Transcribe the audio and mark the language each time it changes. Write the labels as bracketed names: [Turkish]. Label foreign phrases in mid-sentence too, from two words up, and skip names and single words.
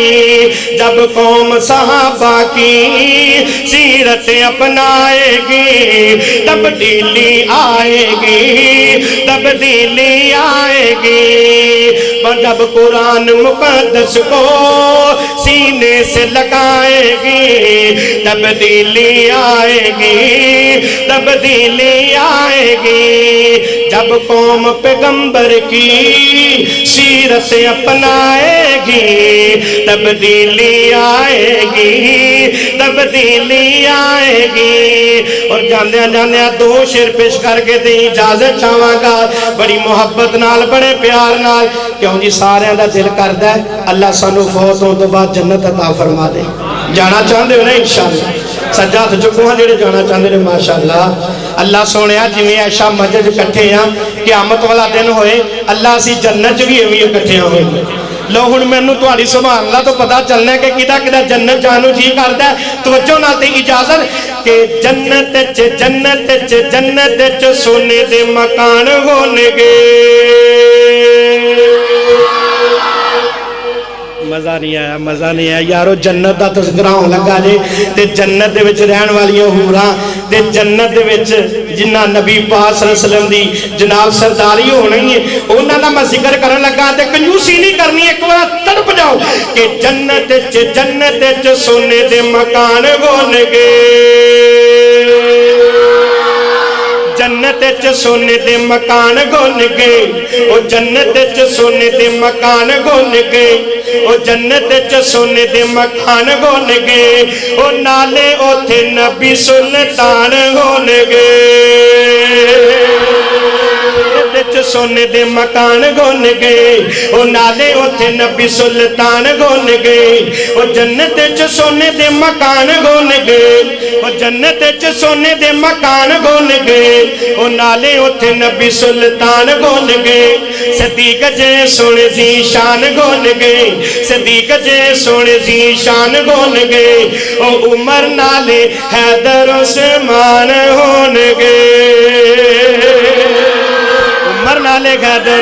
[Urdu] جب قوم صحابہ کی سیرت اپنائے گی تبدیلی آئے گی تبدیلی آئے گی جب قرآن مقدس کو سینے سے لگائے گی تبدیلی آئے گی تبدیلی آئے گی جب قوم پیغمبر کی سیرت اپنائے گی تبدیلی آئے گی تبدیلی آئے گی [Punjabi] اور جاندیاں جاندیاں دو شعر پیش کر کے دیں اجازت چاہواں گا بڑی محبت نال بڑے پیار نال کیوں جی سارے دا دل کردا ہے اللہ سانو فوت ہون تو بعد جنت عطا فرما دے جانا چاہندے ہو نا انشاءاللہ سجاد چکو ہاں جڑے جانا چاہندے نے ماشاءاللہ اللہ سونیا جویں ایشا مجد اکٹھے ہاں قیامت والا دن ہوئے اللہ اسی جنت بھی ایویں اکٹھے ہوئے لو ہن مینوں تہاڈی [Arabic] سبحان اللہ [Punjabi] تو پتہ چلنا ہے کہ کدا کدا جنت جانو جی کردا ہے توجہ نال تے اجازت کہ جنت چ سونے دے مکان ہون گے مزہ نہیں آیا یارو جنت دا تذکرہ ہون لگا جے تے جنت دے وچ رہن والیاں حوراں تے جنت دے وچ جنہ نبی پاک [Arabic] صلی اللہ علیہ وسلم [Punjabi] دی جناب سرداری ہونی ہے انہاں دا میں ذکر کرن لگا تے کنجوسی نہیں کرنی ایک بار تڑپ جاؤ کہ جنت چ سونے دے مکان ہون گے جنت چ سونے دے مکان گون گے او جنت چ سونے دے مکان گون گے او جنت چ سونے دے مکان گون گے او نالے اوتھے نبی سلطان ہون گے سونے دے مکان گون گے او نالے اوتھے نبی سلطان گون گے او جنت چ سونے دے مکان گون گے او جنت چ سونے دے مکان گون گے او نالے اوتھے نبی سلطان گون گے صدیق جے سونے سی شان گون گے صدیق جے سونے سی شان گون گے او عمر نالے حیدر عثمان ہون گے عمر نالے حیدر